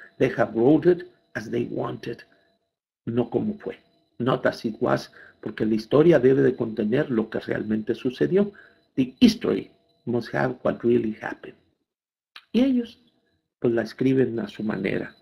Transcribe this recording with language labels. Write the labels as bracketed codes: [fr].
[en] They have wrote it as they wanted, [es] no como fue. [en] Not as it was, [es] porque la historia debe de contener lo que realmente sucedió. [en] The history must have what really happened. [es] Y ellos, pues la escriben a su manera.